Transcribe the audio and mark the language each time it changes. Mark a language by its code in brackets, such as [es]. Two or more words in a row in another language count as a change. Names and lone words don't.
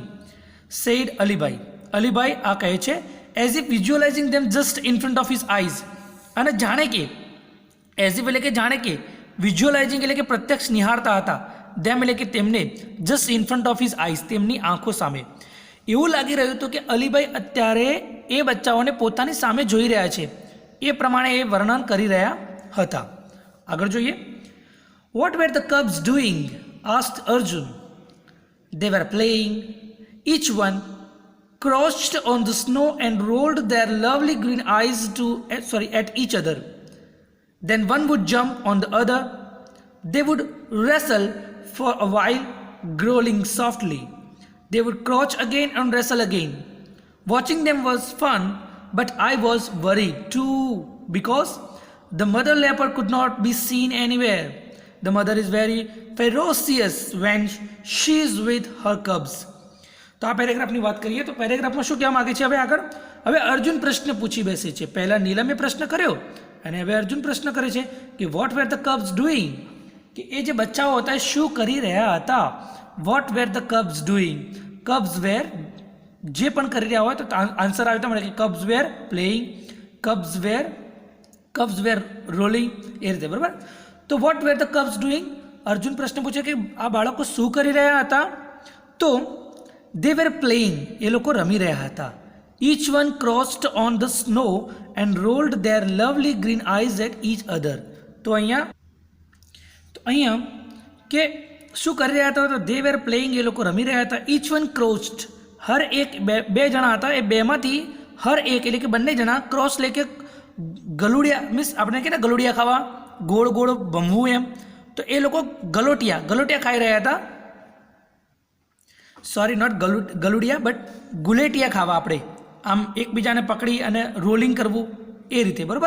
[gu] સેડ અલીભાઈ, અલીભાઈ આ કહે છે [en] as if visualizing them just in front of his eyes, [gu] અને જાણે કે [en] as if [gu] એટલે કે જાણે કે, વિઝ્યુઅલાઇઝિંગ એટલે કે પ્રત્યક્ષ નિહાળતા હતા, ધેમ એટલે કે તેમને, [en] just in front of his eyes [gu] તેમની આંખો સામે. એવું લાગી રહ્યું હતું કે અલીભાઈ અત્યારે એ બચ્ચાઓને પોતાની સામે જોઈ રહ્યા છે, એ પ્રમાણે એ વર્ણન કરી રહ્યા હતા. આગળ જોઈએ. [en] what were the cubs doing? આસ્ક્ડ અર્જુન. They were playing. Each one crouched on the snow and rolled their lovely green eyes at each other. Then one would jump on the other. They would wrestle for a while, growling softly. They would crouch again and wrestle again. Watching them was fun, but I was worried too, because the mother leopard could not be seen anywhere. The mother is very ferocious when she is with her cubs. [gu] તો આ પેરેગ્રાફની વાત કરીએ તો પેરેગ્રાફમાં શું કહેવા માગે છે હવે અર્જુન પ્રશ્ન પૂછી બેસે છે. પહેલાં નીલમે પ્રશ્ન કર્યો અને હવે અર્જુન પ્રશ્ન કરે છે કે [en] what were the cubs doing, [gu] કે એ જે બચ્ચાઓ હતા એ શું કરી રહ્યા હતા. [en] what were the cubs doing, cubs were [gu] જે પણ કરી રહ્યા હોય તો આન્સર આવે તો મળે કે [en] cubs were playing, cubs were rolling, [gu] એ રીતે, બરાબર. તો [en] what were the cubs doing, [gu] અર્જુન પ્રશ્ન પૂછે કે આ બાળકો શું કરી રહ્યા હતા. તો [en] they were playing, [gu] એ લોકો રમી રહ્યા હતા. [en] each one crossed on the snow and rolled their lovely green eyes at each other. [gu] તો અહીંયા કે શું કરી રહ્યા હતા, તો [en] they were playing, [gu] એ લોકો રમી રહ્યા હતા. [en] each one crossed, [gu] હર એક બે જણા હતા, એ બેમાંથી હર એક એટલે કે બંને જણા ક્રોસ લે કે ગલુડિયા, મીન્સ આપણે કે ને ગલુડિયા ખાવા, ગોળ ગોળ ભમવું એમ, તો એ લોકો ગલોટિયા ખાઈ રહ્યા હતા. [en] sorry, not [gu] ગલુડિયા બટ ગુલેટિયા ખાવા, આપણે આમ એકબીજાને પકડી અને રોલિંગ કરવું એ રીતે, બરાબર.